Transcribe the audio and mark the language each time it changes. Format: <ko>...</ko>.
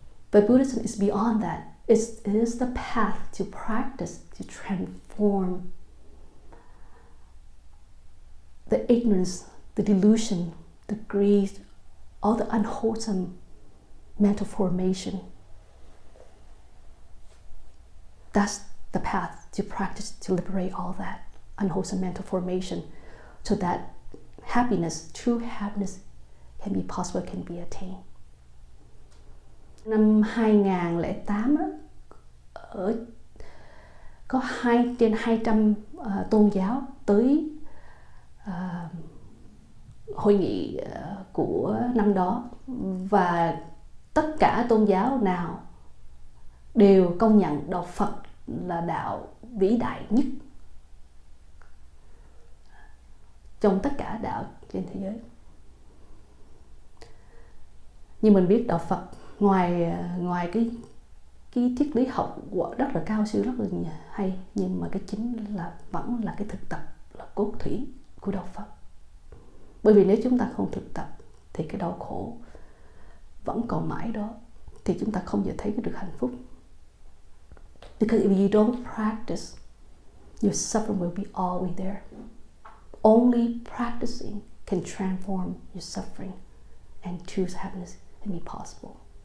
<en>But Buddhism is beyond that. It is the path to practice, to transform the ignorance, the delusion, the greed, all the unwholesome mental formation. That's the path to practice, to liberate all that unwholesome mental formation, so that happiness, true happiness, can be possible, can be attained.</en> <vi>Năm 2008 đó, có trên 200 tôn giáo tới hội nghị của năm đó, và tất cả tôn giáo nào đều công nhận đạo Phật là đạo vĩ đại nhất trong tất cả đạo trên thế giới. Nhưng mình biết đạo Phật ngoài cái triết lý học rất là cao siêu, rất là hay, nhưng mà cái chính là vẫn là cái thực tập, là cốt thủy của đạo Phật. Bởi vì nếu chúng ta không thực tập thì cái đau khổ vẫn còn mãi đó, thì chúng ta không bao giờ thấy được hạnh phúc.</vi> <en>Because if you don't practice, your suffering will be always there. Only practicing can transform your suffering and choose happiness and be possible.</en>